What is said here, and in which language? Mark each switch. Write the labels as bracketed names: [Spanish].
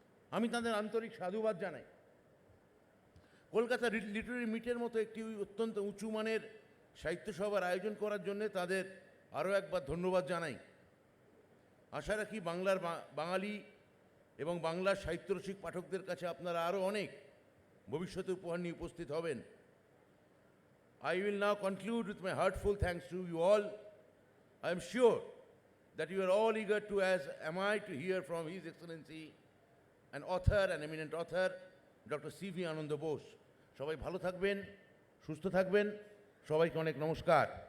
[Bangla] আমি তাদের আন্তরিক সাধুবাদ জানাই। কলকাতা লিটারি মিটের মতো একটি অত্যন্ত উঁচু মানের সাহিত্য সভার আয়োজন করার জন্য তাদের আরও একবার ধন্যবাদ জানাই। আশা রাখি বাঙালি এবং বাংলার সাহিত্যরসিক পাঠকদের কাছে আপনারা আরও অনেক ভবিষ্যতে উপহার নিয়ে উপস্থিত হবেন। [English] I will now conclude with my heartful thanks to you all. I am sure that you are all eager to, as am I, to hear from His Excellency, an author, an eminent author, Dr. C.V. Ananda Bose. [Bangla] সবাই ভালো থাকবেন, সুস্থ থাকবেন, সবাইকে অনেক নমস্কার।